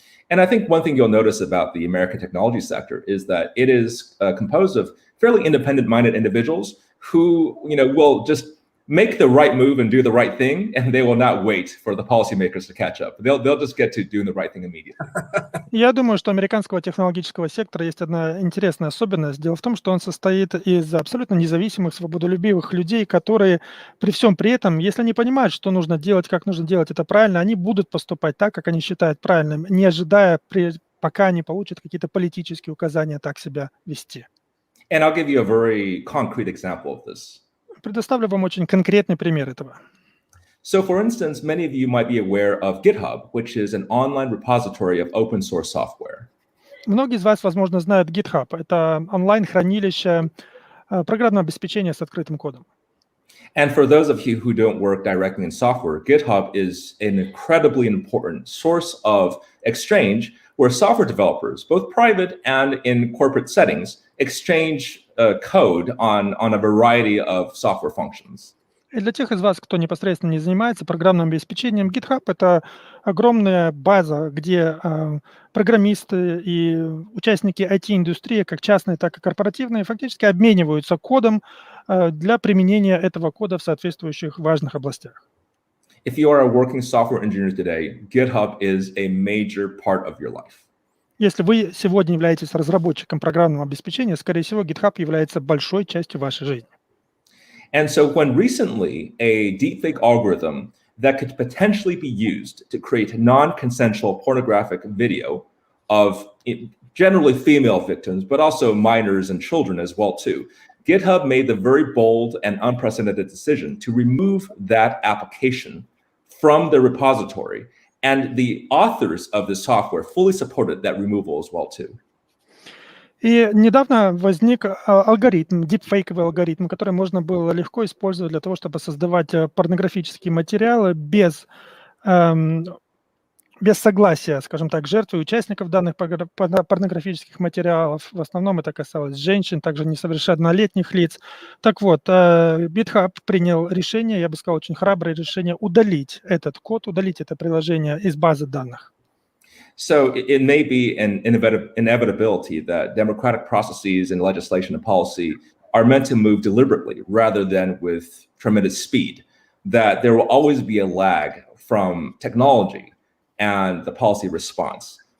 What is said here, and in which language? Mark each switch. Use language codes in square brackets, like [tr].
[en] And I think one thing you'll notice about the American technology sector is that it is composed of fairly independent-minded individuals who, will just make the right move and do the right thing, and they will not wait for the policymakers to catch up. They'll just get to doing the right thing immediately. [ru] Я думаю, что у американского технологического сектора есть одна интересная особенность. Дело в том, что он состоит из абсолютно независимых, свободолюбивых людей, которые при всем при этом, если они понимают, что нужно делать, как нужно делать это правильно, они будут поступать так, как они считают правильным, не ожидая, пока они получат какие-то политические указания так себя вести. [en] And I'll give you a very concrete example of this. [ru] Предоставлю вам очень конкретный пример этого. [en] So, for instance, many of you might be aware of GitHub, which is an online repository of open source software. [ru] Многие из вас, возможно, знают GitHub. Это онлайн-хранилище программного обеспечения с открытым кодом. [en] And for those of you who don't work directly in software, GitHub is an incredibly important source of exchange where software developers, both private and in corporate settings, exchange code on a variety of software functions. [ru] И для тех из вас, кто непосредственно не занимается программным обеспечением, GitHub — это огромная база, где программисты и участники IT-индустрии, как частные, так и корпоративные, фактически обмениваются кодом для применения этого кода в соответствующих важных областях. [en] If you are a working software engineer today, GitHub is a major part of your life. [ru] Если вы сегодня являетесь разработчиком программного обеспечения, скорее всего, GitHub является большой частью вашей жизни. [en] And so when recently a deepfake algorithm that could potentially be used to create non-consensual pornographic video of generally female victims, but also minors and children as well too, GitHub made the very bold and unprecedented decision to remove that application from the repository. And the authors of the software fully supported that removal as well too. [ru] И недавно возник алгоритм, дипфейковый алгоритм, который можно было легко использовать для того, чтобы создавать порнографические материалы без согласия, скажем так, жертвы и участников данных порнографических материалов. В основном это касалось женщин, также несовершеннолетних лиц. Так вот, GitHub принял решение, я бы сказал, очень храброе решение, удалить этот код, удалить это приложение из базы данных. [en] So it may be an inevitability that democratic processes and legislation and policy are meant to move deliberately rather than with tremendous speed, that there will always be a lag from technology and the policy response.